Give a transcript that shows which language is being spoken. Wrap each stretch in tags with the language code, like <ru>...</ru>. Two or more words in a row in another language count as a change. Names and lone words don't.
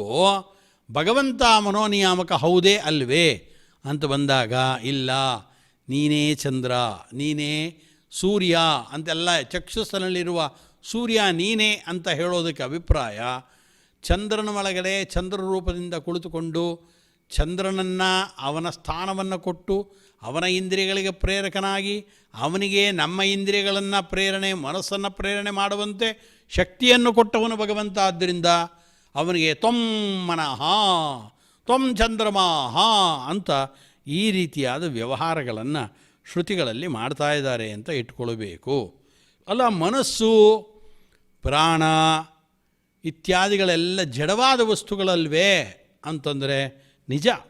<kn>ಭಗವಂತ ಮನೋನಿಯಾಮಕ ಹೌದೇ ಅಲ್ವೇ ಅಂತ ಬಂದಾಗ ಇಲ್ಲ, ನೀನೇ ಚಂದ್ರ, ನೀನೇ ಸೂರ್ಯ ಅಂತೆಲ್ಲ ಚಕ್ಷುಸ್ಸಿನಲ್ಲಿರುವ ಸೂರ್ಯ ನೀನೇ ಅಂತ ಹೇಳೋದಕ್ಕೆ ಅಭಿಪ್ರಾಯ ಚಂದ್ರನ ಒಳಗಡೆ ಚಂದ್ರ ರೂಪದಿಂದ ಕುಳಿತುಕೊಂಡು ಚಂದ್ರನನ್ನು ಅವನ ಸ್ಥಾನವನ್ನು ಕೊಟ್ಟು ಅವನ ಇಂದ್ರಿಯಗಳಿಗೆ ಪ್ರೇರಕನಾಗಿ ಅವನಿಗೆ ನಮ್ಮ ಇಂದ್ರಿಯಗಳನ್ನು ಮನಸ್ಸನ್ನು ಪ್ರೇರಣೆ ಮಾಡುವಂತೆ ಶಕ್ತಿಯನ್ನು ಕೊಟ್ಟವನು ಭಗವಂತ. ಆದ್ದರಿಂದ ಅವನಿಗೆ</kn> <sa>ತ್ವಂ ಮನಃ ತ್ವಂ ಚಂದ್ರಮಾಹ</sa> <kn>ಅಂತ ಈ ರೀತಿಯಾದ ವ್ಯವಹಾರಗಳನ್ನು ಶ್ರುತಿಗಳಲ್ಲಿ ಮಾಡ್ತಾ ಇದ್ದಾರೆ ಅಂತ ಇಟ್ಕೊಳ್ಬೇಕು. ಅಲ್ಲ, ಮನಸ್ಸು ಪ್ರಾಣ ಇತ್ಯಾದಿಗಳೆಲ್ಲ ಜಡವಾದ ವಸ್ತುಗಳಲ್ವೇ ಅಂತಂದರೆ ನಿಜ.</kn>